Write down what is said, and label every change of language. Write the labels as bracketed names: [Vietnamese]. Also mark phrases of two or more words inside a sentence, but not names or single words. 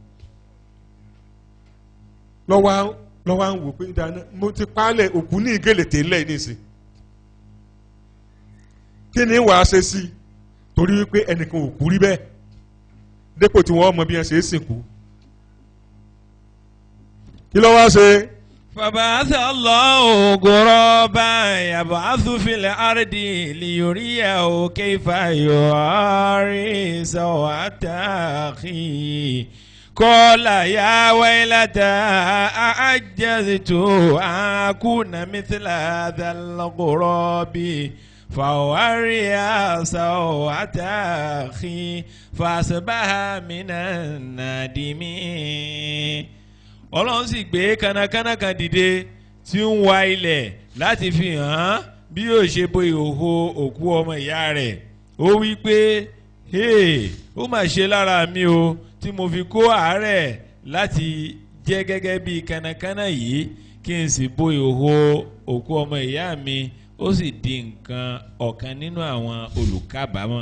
[Yoruba] lọ́wọ́ à ń wò pé dáná mo ti pálẹ̀ òkú ní ìgèlè tẹ́lẹ̀ nísìn kí ni wàá ṣe sí torí wípé ẹnìkan ò kú rí bẹ́ẹ̀ dépò tí wọ́n mọ bí wọ́n ṣe é sìnkú kí ló wá ṣe [Arabic] فبعث الله غرابا يبعث في الأرض ليريه كيف يواري سوءة أخيه قال يا ويلتى أعجزت أن أكون مثل هذا الغراب فوري سوءة أخي فأصبح من النادمين. [Yoruba] Ọlọ́run sì gbé kánnakánná kan dìde tí ń wa ilẹ̀ láti fi hàn bí yóò ṣe bo ìhòhò òkú ọmọ ìyá rẹ̀. Ó wí pé ó mà ṣe lára mi o tí mo fi kó àárẹ̀ láti jẹ́ gẹ́gẹ́ bí kánnakánná yìí kí n sì bo ìhòhò òkú ọmọ ìyá mi ó sì di nǹkan ọ̀kan nínú àwọn olùkábàámọ̀.